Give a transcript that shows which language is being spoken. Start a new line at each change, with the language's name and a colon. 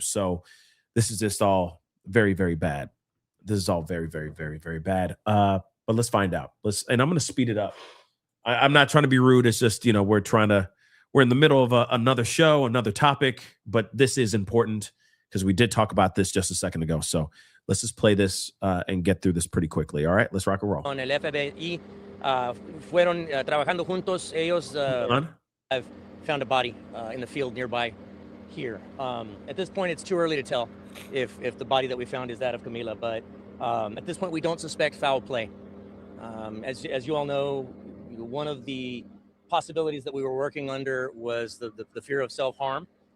English: So this is just all very, very bad. This is all very, very, very, very bad. But let's find out. And I'm going to speed it up. I'm not trying to be rude. It's just, we're in the middle of another show, another topic, but this is important because we did talk about this just a second ago. So let's just play this and get through this pretty quickly. All right, let's rock and roll.
Spanish: Con el FBI fueron trabajando juntos.
English: Ellos have found a body in the field nearby here. At this point, it's too early to tell if the body that we found is that of Camila, but at this point, we don't suspect foul play. As you all know, one of the possibilities that we were working under was the fear of self-harm.